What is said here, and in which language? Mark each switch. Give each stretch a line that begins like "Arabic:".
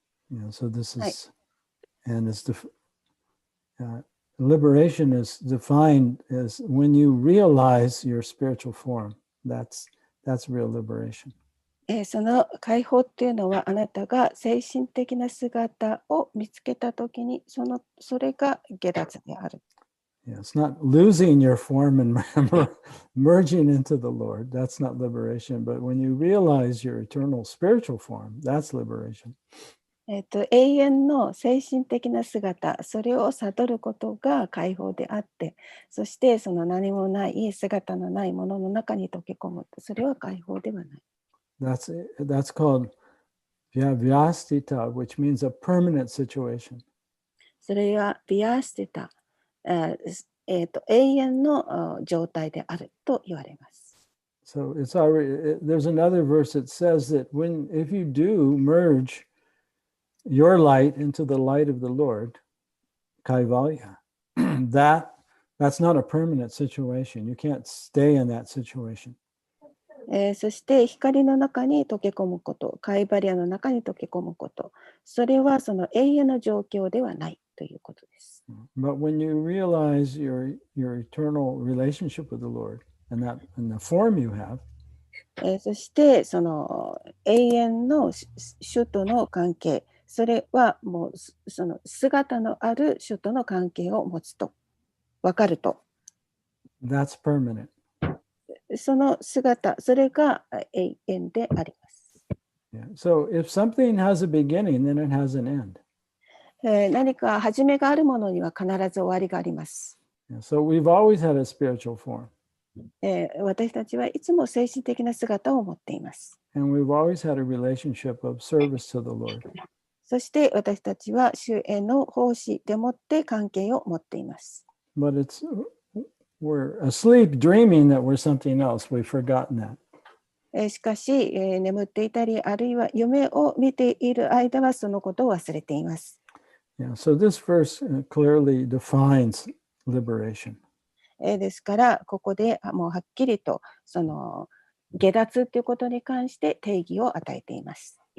English: Yeah, so this is, and it's liberation is defined as when you realize your spiritual form. That's real liberation.
Japanese: その解放っていうのはあなたが精神的な姿を見つけたときにそれが下脱である。
English: Yeah, it's not losing your form and merging into the Lord. That's not liberation. But when you realize your eternal spiritual form, that's liberation.
Japanese: 永遠の精神的な姿、それを悟ることが解放であって、そしてその何もない姿のないものの中に溶け込む。それは解放ではない。
English: That's called vyastita, which means a permanent situation.
Japanese: それはビアスティタ、永遠の状態であると言われます。
English: So it's already, there's another verse that says that if you do merge your light into the light of the Lord, kaivalya, that's not a permanent situation. You can't stay in that situation.
Japanese: そして光の中に溶け込むこと、カイバリアの中に溶け込むこと、それはその永遠の状況ではないということです。
English: But when you realize your eternal relationship with the Lord and the form you have,
Japanese: そしてその永遠の主との関係、それはもうその姿のある主との関係を持つと分かると。
English: That's permanent.
Japanese: その姿、それが永遠であります。
English: Yeah. So if something has a beginning, then it has an end.
Japanese: 何か始めがあるものには必ず終わりがあります。
English: Yeah. So we've always had a spiritual form.
Japanese: 私たちはいつも精神的な姿を持っています。
English: And we've always had a relationship of service to the Lord.
Japanese: そして私たちは主への奉仕でもって関係を持っています。
English: But we're asleep dreaming that we're something else. We've forgotten that.
Japanese: しかし、眠っていたり、あるいは夢を見ている間はそのことを忘れています。
English: Yeah, so this verse clearly defines liberation.
Japanese: ですから、ここでもうはっきりとその下脱ということに関して定義を与えています。